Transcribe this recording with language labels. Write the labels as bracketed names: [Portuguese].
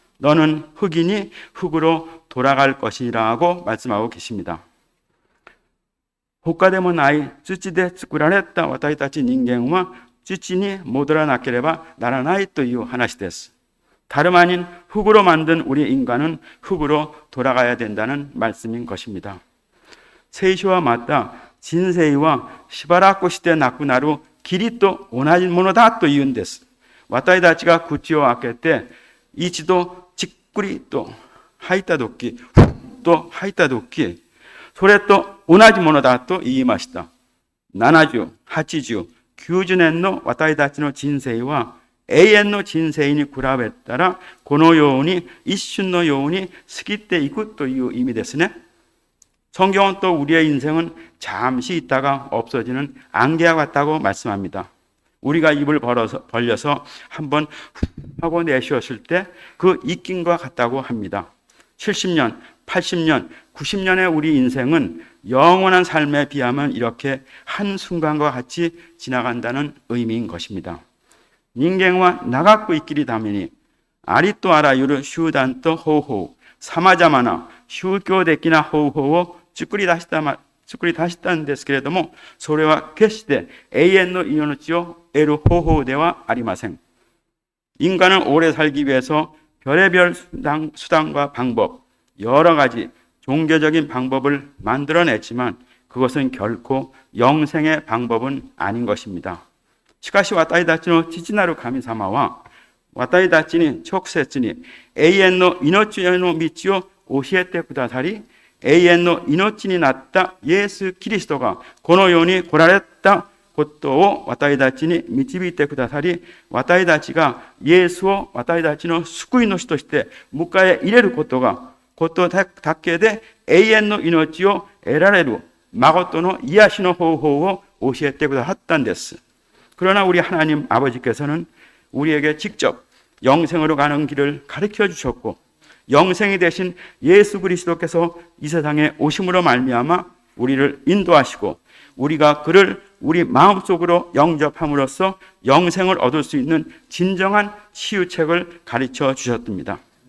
[Korean] 너는 흙이니 흙으로 돌아갈 것이라고 말씀하고 계십니다. [Japanese] 他でもない土で作られた私たち人間は土に戻らなければならないという話です。 [Korean] 다름 아닌 흙으로 만든 우리 인간은 흙으로 돌아가야 된다는 말씀인 것입니다. [Japanese] 聖書はまた人生はしばらくしてなくなる霧と同じものだと言うんです。私たちが口を開けて一度じっくりと吐いたとき、ふっと吐いたとき、それと同じものだと言いました。70、80、 90年の私たちの人生は永遠の人生に比べたらこのように一瞬のように過ぎていくという意味ですね。 [Korean] 성경은 또 우리의 인생은 잠시 있다가 없어지는 안개와 같다고 말씀합니다. 우리가 입을 벌려서 한번 훅 하고 내쉬었을 때 그 입김과 같다고 합니다. 70년, 80년, 90년의 우리 인생은 영원한 삶에 비하면 이렇게 한순간과 같이 지나간다는 의미인 것입니다. [Japanese] 人間は長く生きるためにありとあらゆる手段と方法、様々な宗教的な方法を作り出したんですけれども、それは決して永遠の命を得る方法ではありません。 [Korean] 인간은 오래 살기 위해서 별의별 수단과 방법, 여러 가지 종교적인 방법을 만들어냈지만 그것은 결코 영생의 방법은 아닌 것입니다. [Japanese] しかし私たちの父なる神様は私たちに直接に永遠の命への道を教えてくださり、永遠の命になったイエス・キリストがこの世に来られたことを私たちに導いてくださり、私たちがイエスを私たちの救い主として迎え入れることだけで永遠の命を得られる誠の癒しの方法を教えてくださったんです。 [Korean] 그러나 우리 하나님 아버지께서는 우리에게 직접 영생으로 가는 길을 가르쳐 주셨고 영생이 되신 예수 그리스도께서 이 세상에 오심으로 말미암아 우리를 인도하시고 우리가 그를 우리 마음속으로 영접함으로써 영생을 얻을 수 있는 진정한 치유책을 가르쳐 주셨습니다.